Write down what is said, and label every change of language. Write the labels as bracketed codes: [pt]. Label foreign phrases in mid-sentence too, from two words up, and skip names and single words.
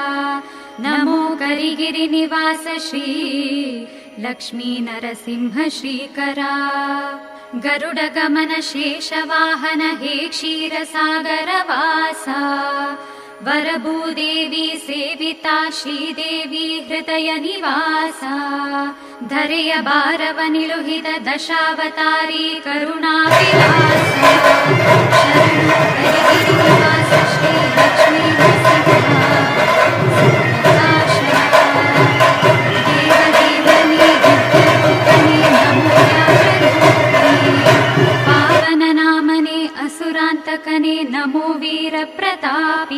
[te] నమో కరిగిరి నివాస శ్రీ లక్ష్మీ నరసింహ శ్రీకరా. గరుడ గమన శేషవాహన హే క్షీర సాగర వాస. వరభూదేవి సేవితా శ్రీదేవి హృదయ నివాస. [kn] ಧರೆಯ ಭಾರವ ನಿಲುಹಿದ ದಶಾವತಾರಿ ಕರುಣಾ ವಿಲಾಸ. ಶರಣು ಕರಿಗಿರಿ ನಿವಾಸ ಶ್ರೀ ಲಕ್ಷ್ಮೀ ನರಸಿಂಹ ದೇವದೇವನಿ ದಿವ್ಯರೂಪನಿ ನಮೋ ಪಾವನ ನಾಮನೆ ಅಸುರಾಂತಕನೆ ನಮೋ ವೀರ ಪ್ರತಾಪಿ.